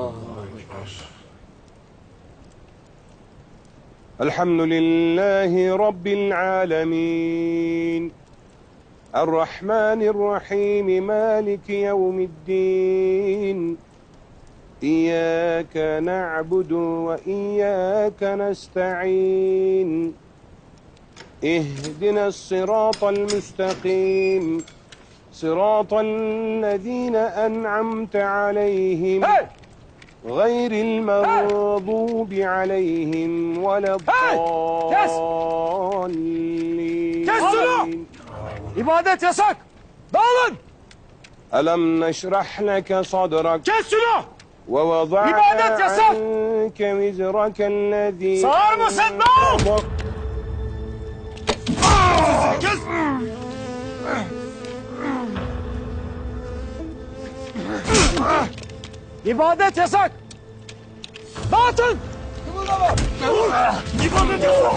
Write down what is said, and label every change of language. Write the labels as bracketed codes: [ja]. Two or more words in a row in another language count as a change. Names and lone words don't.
[ar] الحمد لله رب العالمين. الرحمن الرحيم. مالك يوم الدين. إياك نعبد وإياك نستعين. اهدنا الصراط المستقيم صراط الذين أنعمت عليهم غير المغضوب عليهم ولا الضالين. [tr] Kes şunu! İbadet yasak! Dağılın! [ar] ألم نشرح لك صدرك [tr] Kes şunu! [ar] ووضعنا [tr] İbadet yasak! [ar] عنك وزرك الذي [tr] Sağır mısın? Dağıl! Kes! İbadet yasak! Dağıtın! Kımıldama! İbadet yasak!